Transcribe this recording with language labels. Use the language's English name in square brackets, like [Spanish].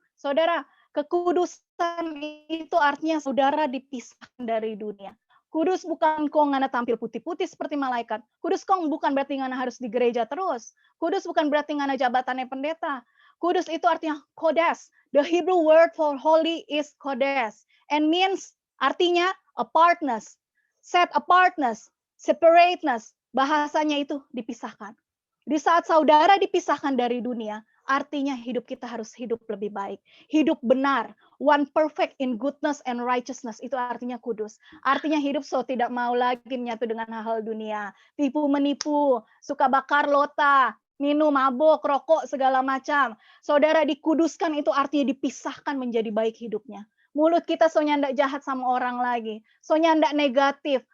[Indonesian] Saudara, kekudusan itu artinya saudara dipisahkan dari dunia. Kudus bukan kong ngana tampil putih-putih seperti malaikat. Kudus kong bukan berarti ngana harus di gereja terus. Kudus bukan berarti ngana jabatannya pendeta. Kudus itu artinya kodes. [English] The Hebrew word for holy is kodes. And means [Indonesian] artinya [English] apartness, set apartness, separateness. [Indonesian] Bahasanya itu dipisahkan. Di saat saudara dipisahkan dari dunia, artinya hidup kita harus hidup lebih baik. Hidup benar. [English] One perfect in goodness and righteousness. [Indonesian] Itu artinya kudus. Artinya hidup tidak mau lagi menyatu dengan hal-hal dunia. Tipu-menipu, suka bakar lota, minum, mabuk, rokok, segala macam. Saudara dikuduskan itu artinya dipisahkan menjadi baik hidupnya. Mulut kita soalnya ndak jahat sama orang lagi. Soalnya ndak negatif.